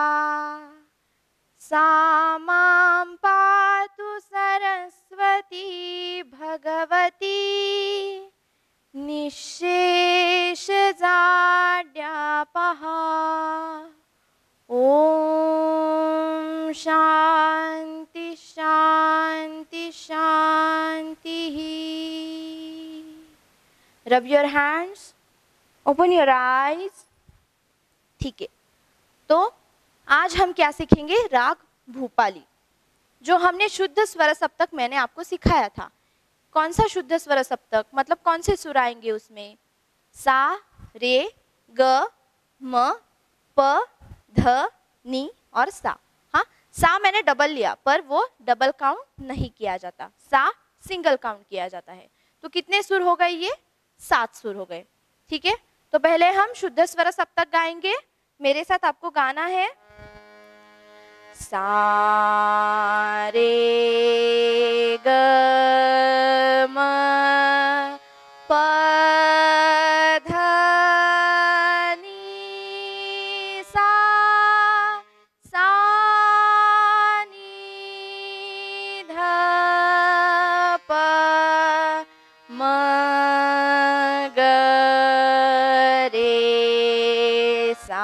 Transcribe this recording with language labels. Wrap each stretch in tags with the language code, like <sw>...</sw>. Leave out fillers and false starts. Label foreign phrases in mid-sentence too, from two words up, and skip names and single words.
<sa>सा मां पातु सरस्वती भगवती निःशेषजाड्यापहा. ओम शांति शांति शांति.</sa> <en>rub your hands, open your eyes.</en> <hi>ठीक है, तो आज हम क्या सीखेंगे? राग भूपाली. जो हमने शुद्ध स्वर सप्तक मैंने आपको सिखाया था. कौन सा शुद्ध स्वर सप्तक, मतलब कौन से सुर आएंगे उसमें? सा, रे, ग, म, प, ध, नी और सा. हाँ, सा मैंने डबल लिया, पर वो</hi> <en>double count</en> <hi>नहीं किया जाता. सा</hi> <en>single count</en> <hi>किया जाता है. तो कितने सुर हो गए? ये 7 सुर हो गए. ठीक है, तो पहले हम शुद्ध स्वर सप्तक गाएंगे. मेरे साथ आपको गाना है. सा रे ग म प ध नी सा. सा नी ध प म ग रे सा.</hi>